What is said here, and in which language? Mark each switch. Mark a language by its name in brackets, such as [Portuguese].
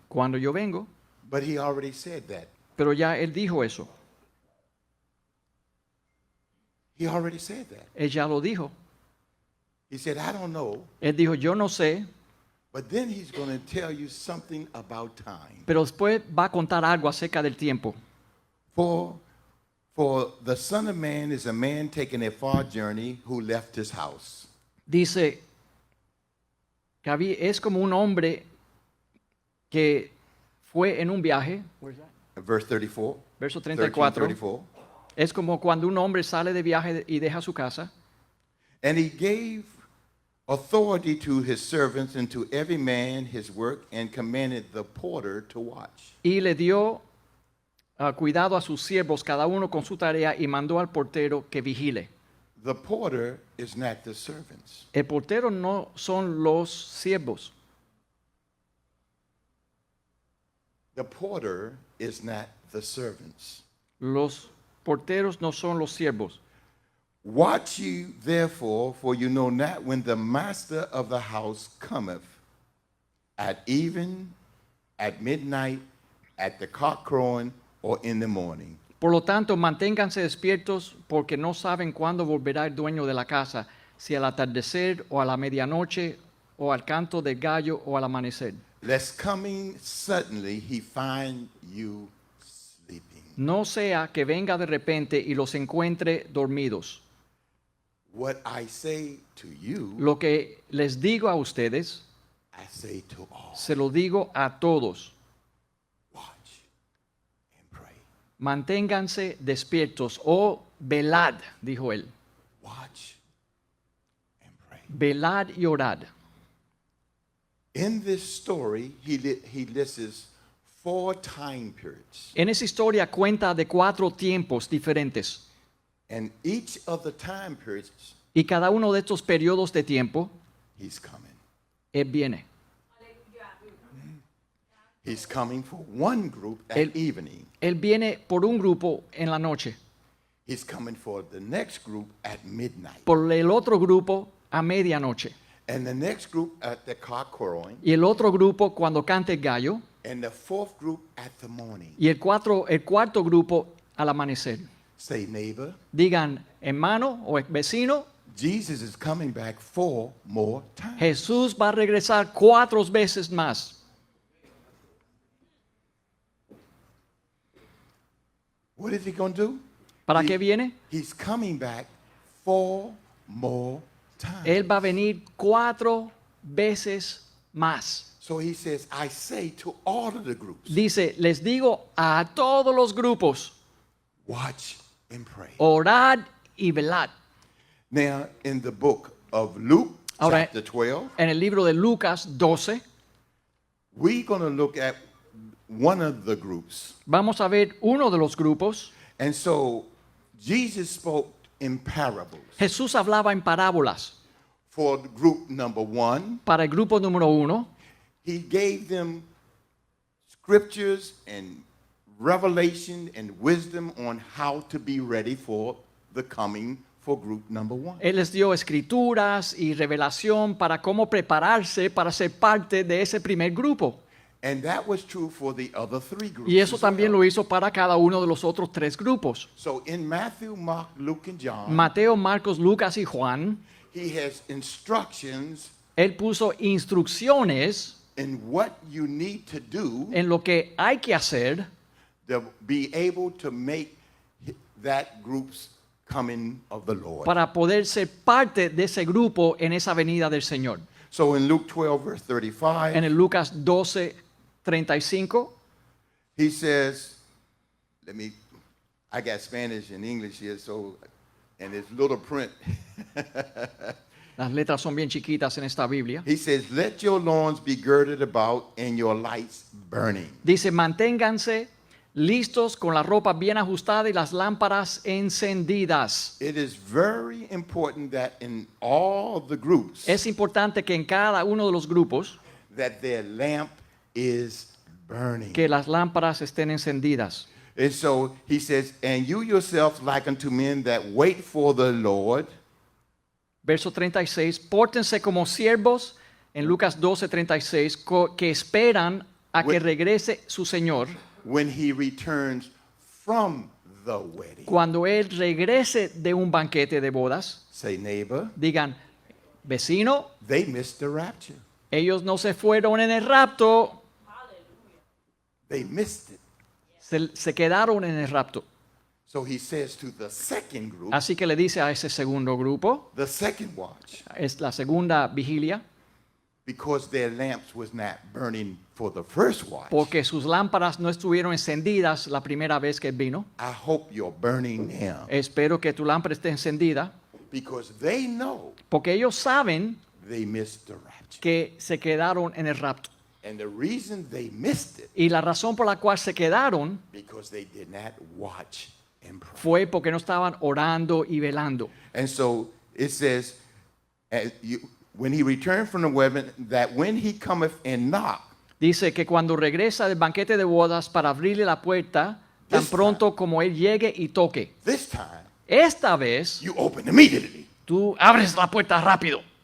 [Spanish] cuándo yo vengo. [English] But he already said that. [Spanish] Pero ya Él dijo eso. [English] He already said that. [Spanish] Él ya lo dijo. [English] He said, I don't know. [Spanish] Él dijo, yo no sé, [English] But then he's going to tell you something about time. [Spanish] pero después va a contar algo acerca del tiempo. [English] For the Son of Man is a man taking a far journey who left his house. [Spanish] Dice, que es como un hombre que fue en un viaje, [English] Verse 34. [Spanish] verso 13, 34, 34. es como cuando un hombre sale de viaje y deja su casa. [English] And he gave authority to his servants and to every man his work and commanded the porter to watch. [Spanish] Y le dio cuidado a sus siervos, cada uno con su tarea, y mandó al portero que vigile. [English] The porter is not the servants. [Spanish] El portero no son los siervos. [English] The porter is not the servants. [Spanish] Los porteros no son los siervos. [English] Watch you therefore, for you know not when the master of the house cometh, at even, at midnight, at the cock crowing, or in the morning. [Spanish] Por lo tanto, manténganse despiertos porque no saben cuándo volverá el dueño de la casa, si al atardecer o a la medianoche o al canto del gallo o al amanecer. [English] Lest coming suddenly he find you sleeping. [Spanish] No sea que venga de repente y los encuentre dormidos. [English] What I say to you, [Spanish] Lo que les digo a ustedes, [English] I say to all. [Spanish] se lo digo a todos. [English] Watch and pray. [Spanish] Manténganse despiertos o velad, dijo él. [English] Watch and pray. [Spanish] Velad y orad. [English] In this story, he lists 4 time periods. [Spanish] En esa historia cuenta de 4 tiempos diferentes. [English] And each of the time periods, [Spanish] Y cada uno de estos periodos de tiempo, [English] he's coming. [Spanish] él viene. [English] He's coming for one group at [Spanish] El- [English] evening. [Spanish] Él viene por un grupo en la noche, [English] He's coming for the next group at midnight. [Spanish] por el otro grupo a medianoche, [English] And the next group at the cock crowing. [Spanish] y el otro grupo cuando cante el gallo, [English] And the 4th group at the morning. [Spanish] y el cuarto grupo al amanecer. [English] Say, neighbor, [Spanish] Digan, hermano o vecino, [English] Jesus is coming back 4 more times. [Spanish] Jesús va a regresar 4 veces más. [English] What is he going to do? [Spanish] ¿Para [English] He- [Spanish] qué viene? [English] He's coming back 4 more times. [Spanish] Él va a venir 4 veces más. [English] So he says, I say to all of the groups, [Spanish] Dice, les digo a todos los grupos, [English] watch and pray. [Spanish] orad y velad. [English] Now, in the book of Luke, [Spanish] Ahora, [English] chapter 12, [Spanish] en el libro de Lucas 12, [English] we're going to look at one of the groups. [Spanish] vamos a ver uno de los grupos. [English] And so Jesus spoke in parables. [Spanish] Jesús hablaba en parábolas. [English] For the group number 1, [Spanish] Para el grupo número 1, [English] he gave them scriptures and revelation and wisdom on how to be ready for the coming for group number 1. [Spanish] Él les dio escrituras y revelación para cómo prepararse para ser parte de ese primer grupo. [English] And that was true for the other 3 groups. [Spanish] Y eso [English] as [Spanish] también [English] well. [Spanish] lo hizo para cada uno de los otros 3 grupos. [English] So in Matthew, Mark, Luke, and John, [Spanish] Mateo, Marcos, Lucas y Juan, [English] he has instructions [Spanish] él puso instrucciones [English] in what you need to do [Spanish] en lo que hay que hacer [English] to be able to make that group's coming of the Lord. [Spanish] para poder ser parte de ese grupo en esa venida del Señor. [English] So in Luke 12, verse 35, [Spanish] En el Lucas 12, 35, [English] he says, I got Spanish and English here, so, and it's little print. [Spanish] las letras son bien chiquitas en esta Biblia. [English] He says, let your loins be girded about and your lights burning. [Spanish] Dice, manténganse listos con la ropa bien ajustada y las lámparas encendidas. [English] It is very important that in all the groups, [Spanish] Es importante que en cada uno de los grupos [English] that their lamp is burning. [Spanish] que las lámparas estén encendidas. [English] And so he says, and you yourselves like unto men that wait for the Lord, [Spanish] Verso 36, pórtense como siervos, en Lucas 12, 36, que esperan a que regrese su Señor [English] when he returns from the wedding. [Spanish] cuando Él regrese de un banquete de bodas. [English] Say, neighbor, [Spanish] Digan, vecino, [English] they missed the rapture. [Spanish] ellos no se fueron en el rapto, [English] They missed it. [Spanish] se quedaron en el rapto. [English] So he says to the second group, [Spanish] Así que le dice a ese segundo grupo, [English] the second watch, [Spanish] es la segunda vigilia, [English] because their lamps was not burning for the first watch, [Spanish] porque sus lámparas no estuvieron encendidas la primera vez que Él vino. [English] I hope you're burning now. [Spanish] Espero que tu lámpara esté encendida, [English] Because they know [Spanish] porque ellos saben [English] they missed the rapture. [Spanish] que se quedaron en el rapto. [English] And the reason they missed it, [Spanish] Y la razón por la cual se quedaron [English] because they did not watch and pray. [Spanish] fue porque no estaban orando y velando. [English] And so it says, when he returned from the wedding, that when he cometh and knock, [Spanish] Dice que cuando regresa del banquete de bodas para abrirle la puerta, tan [English] This [Spanish] pronto como Él llegue y toque. [English] this time [Spanish] esta vez [English] you open immediately. [Spanish] tú abres la puerta rápido.